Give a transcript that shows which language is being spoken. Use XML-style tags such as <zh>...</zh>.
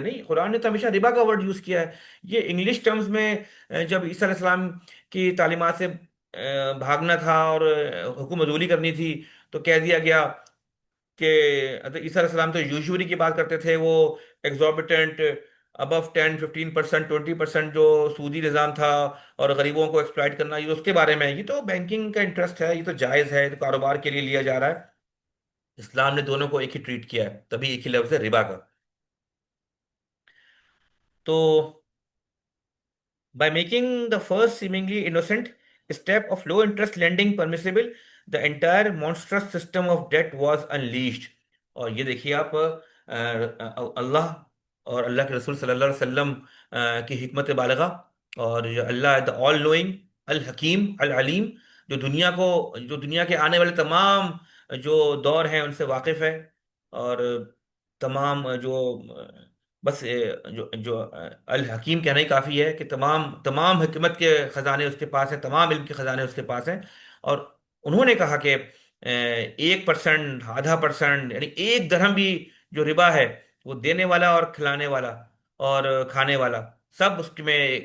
<ur>نہیں، قرآن نے تو ہمیشہ ربا کا ورڈ یوز کیا ہے. یہ انگلش ٹرمز میں جب عیسیٰ علیہ السلام کی تعلیمات سے بھاگنا تھا اور حکم عدولی کرنی تھی تو کہہ دیا گیا کہ حضرت عیسیٰ علیہ السلام تو یوزوری کی بات کرتے تھے، وہ ایگزوربیٹنٹ ابو 10 15% 20% جو سودی نظام تھا اور غریبوں کو ایکسپلائٹ کرنا، یہ اس کے بارے میں ہے. یہ تو بینکنگ کا انٹرسٹ ہے، یہ تو جائز ہے، یہ تو کاروبار کے لیے لیا جا رہا ہے. اسلام نے دونوں کو ایک ہی ٹریٹ کیا ہے، تبھی ایک ہی لفظ ہے ربا کا. تو</ur> <en>by making the first seemingly innocent step of low interest lending permissible, the entire monstrous system of debt was unleashed.</en> <ur>اور یہ دیکھیے آپ اللہ اور اللہ کے رسول صلی اللہ علیہ وسلم کی حکمت بالغہ، اور جو اللہ</ur> <en>the all knowing</en> <ur>الحکیم العلیم، جو دنیا کے آنے والے تمام جو دور ہیں ان سے واقف ہے، اور تمام جو بس جو الحکیم کہنا ہی کافی ہے کہ تمام تمام حکمت کے خزانے اس کے پاس ہیں، تمام علم کے خزانے اس کے پاس ہیں۔ اور انہوں نے کہا کہ 1%، ½ % یعنی 1 درہم بھی جو ربا ہے، وہ دینے والا اور کھلانے والا اور کھانے والا سب اس میں</ur>